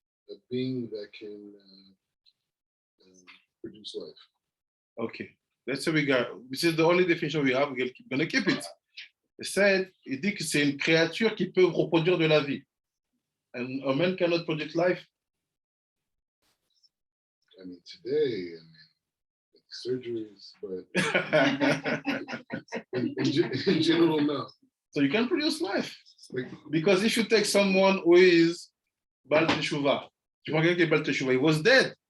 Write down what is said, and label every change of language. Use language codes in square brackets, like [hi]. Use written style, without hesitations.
[en] A being that can produce life. Okay, let's say this is the only definition we have, we're gonna keep it. [fr] Il dit que c'est une créature qui peut reproduire de la vie. [en] And a man cannot produce life. I mean, today, surgeries, but in general, no. So you can produce life. Because if you take someone who is Baal Teshuvah, [fr] tu prends quelqu'un qui est Baal Teshuvah, [en] he was dead.